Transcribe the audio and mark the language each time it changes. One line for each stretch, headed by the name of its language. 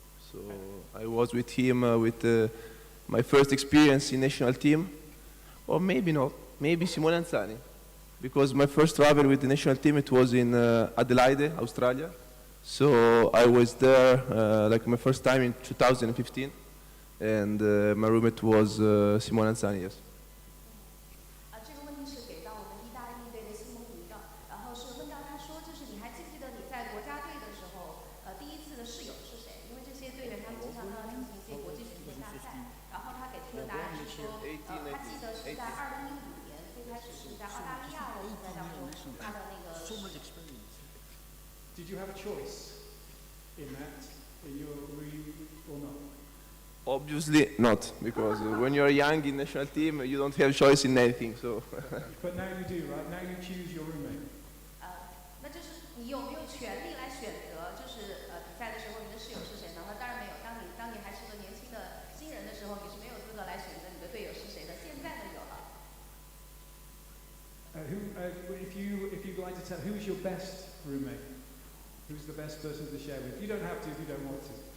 English: So I was with him with my first experience in national team, or maybe not, maybe Simone Anzani, because my first travel with the national team it was in Adelaide, Australia. So I was there like my first time in 2015, and my roommate was Simone Anzani, yes.
Chinese: 这个问题是给到我们意大利队的西蒙尼的，然后是问到他说，就是你还记不记得你在国家队的时候，第一次的室友是谁？因为这些队员他们经常都要进行一些国际巡回大赛，然后他给出的答案是说，他记得是在2015年最开始是在澳大利亚的比赛当中，他的那个。
English: Did you have a choice in that, in your room or not? Obviously not, because when you're young in national team, you don't have choice in anything. So. But now you do, right? Now you choose your roommate.
Chinese: 那就是你有没有权利来选择，就是比赛的时候你的室友是谁呢？当然没有。当你还是个年轻的新人的时候，你是没有资格来选择你的队友是谁的。现在呢有了。
English: If you'd like to tell, who's your best roommate? Who's the best person to share with? You don't have to if you don't want to.